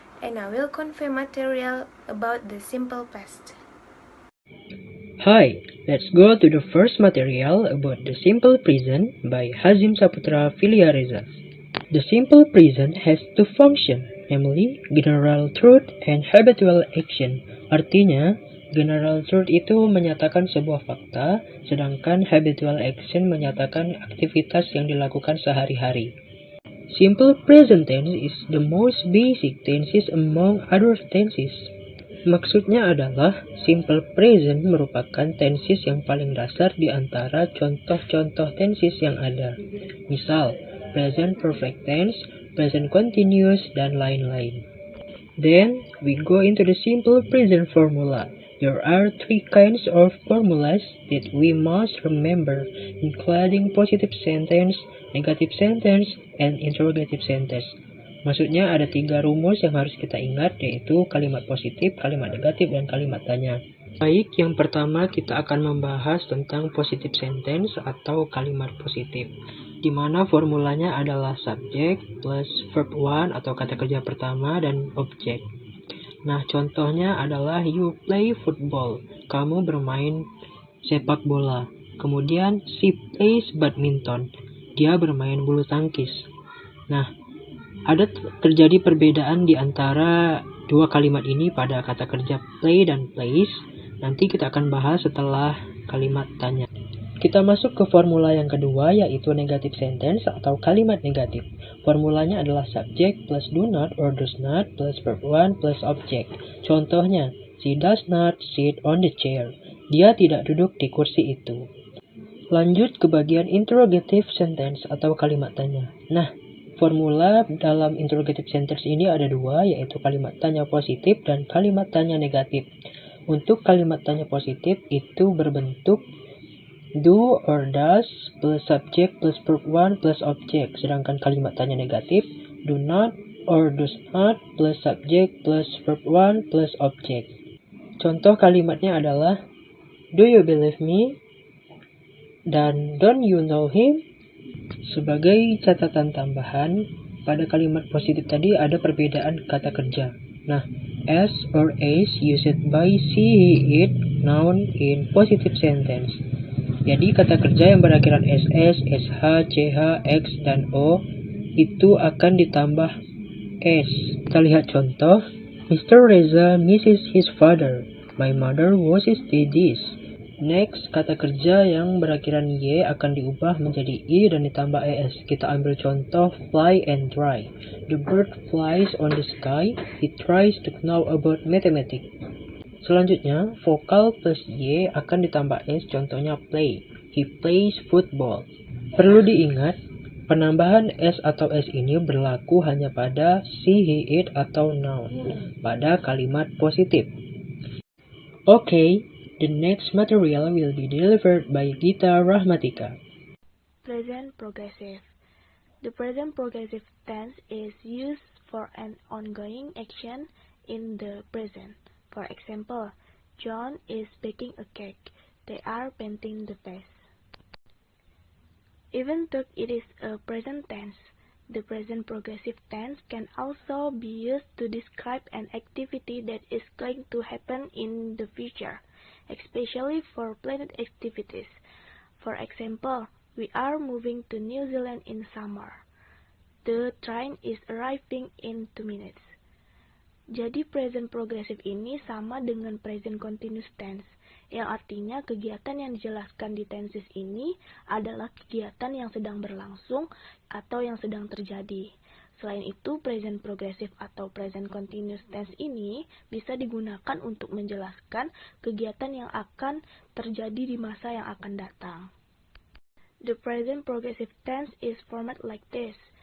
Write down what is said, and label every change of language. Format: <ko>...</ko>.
<en>And I will convey material about the simple past. Hi, let's go to the first material about the simple present by Hazim Saputra Filiariza. The simple present has two functions, namely general truth and habitual action.</en> <id>Artinya, general truth itu menyatakan sebuah fakta, sedangkan habitual action menyatakan aktivitas yang dilakukan sehari-hari.</id> <en>Simple present tense is the most basic tenses among other tenses.</en> <id>Maksudnya adalah simple present merupakan tenses yang paling dasar di antara contoh-contoh tenses yang ada. Misal, present perfect tense, present continuous, dan lain-lain.</id> <en>Then, we go into the simple present formula. There are three kinds of formulas that we must remember, including positive sentence, negative sentence, and interrogative sentence.</en> <id>Maksudnya ada 3 rumus yang harus kita ingat, yaitu kalimat positif, kalimat negatif, dan kalimat tanya. Baik, yang pertama kita akan membahas tentang positive sentence atau kalimat positif, di mana formulanya adalah subject plus verb 1 atau kata kerja pertama dan objek. Nah, contohnya adalah</id> <en>you play football,</en> <id>kamu bermain sepak bola. Kemudian</id> <en>she plays badminton,</en> <id>dia bermain bulu tangkis. Nah, ada terjadi perbedaan di antara dua kalimat ini pada kata kerja play dan plays. Nanti kita akan bahas setelah kalimat tanya. Kita masuk ke formula yang kedua, yaitu negative sentence atau kalimat negatif. Formulanya adalah</id> <en>subject plus do not or does not plus verb 1 plus object.</en> <id>Contohnya,</id> <en>she does not sit on the chair.</en> <id>Dia tidak duduk di kursi itu. Lanjut ke bagian interrogative sentence atau kalimat tanya. Nah, formula dalam interrogative sentence ini ada 2, yaitu kalimat tanya positif dan kalimat tanya negatif. Untuk kalimat tanya positif itu berbentuk</id> <en>do or does plus subject plus verb 1 plus object.</en> <id>Sedangkan kalimat tanya negatif</id> <en>do not or does not plus subject plus verb 1 plus object.</en> <id>Contoh kalimatnya adalah</id> <en>do you believe me?</en> <id>Dan</id> <en>don't you know him?</en> <id>Sebagai catatan tambahan, pada kalimat positif tadi ada perbedaan kata kerja.</id> <en>Nah, as or as used by she, he, it, noun in positive sentence.</en> <id>Jadi kata kerja yang berakhiran ss, sh, ch, x, dan o itu akan ditambah s. Kita lihat contoh.</id> <en>Mr. Reza misses his father. My mother washes the dish.</en> <id>Next, kata kerja yang berakhiran y akan diubah menjadi i dan ditambah es. Kita ambil contoh fly and try.</id> <en>The bird flies on the sky. He tries to know about mathematics.</en> <id>Selanjutnya, vokal plus y akan ditambah s. Contohnya play.</id> <en>He plays football.</en> <id>Perlu diingat, penambahan s atau s ini berlaku hanya pada she, he, it, atau noun pada kalimat positif.</id> <en>Okay. The next material will be delivered by Gita Rahmatika. Present progressive. The present progressive tense is used for an ongoing action in the present. For example, John is baking a cake. They are painting the vase. Even though it is a present tense, the present progressive tense can also be used to describe an activity that is going to happen in the future, especially for planned activities. For example, we are moving to New Zealand in summer. The train is arriving in 2 minutes.</en> <id>Jadi present progressive ini sama dengan present continuous tense, yang artinya kegiatan yang dijelaskan di tenses ini adalah kegiatan yang sedang berlangsung atau yang sedang terjadi. Selain itu, present progressive atau present continuous tense ini bisa digunakan untuk menjelaskan kegiatan yang akan terjadi di masa yang akan datang.</id> <en>The present progressive tense is formatted like this.</en>